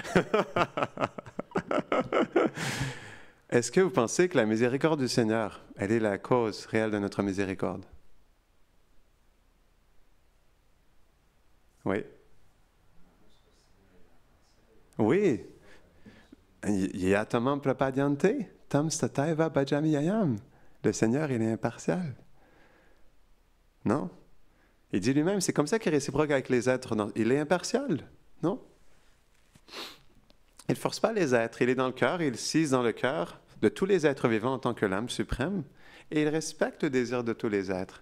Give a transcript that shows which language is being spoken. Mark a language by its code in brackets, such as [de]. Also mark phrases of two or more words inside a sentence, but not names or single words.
[fr] Est-ce que vous pensez que la miséricorde du Seigneur, elle est la cause réelle de notre miséricorde? Oui. Oui. [sa] Yatamam prapadyante, tam stataiva bhajamiyayam. [fr] Le Seigneur, il est impartial. Non? Il dit lui-même, c'est comme ça qu'il est réciproque avec les êtres. Non, il est impartial, non? Il ne force pas les êtres, il est dans le cœur, il sise dans le cœur de tous les êtres vivants en tant que l'âme suprême, et il respecte le désir de tous les êtres.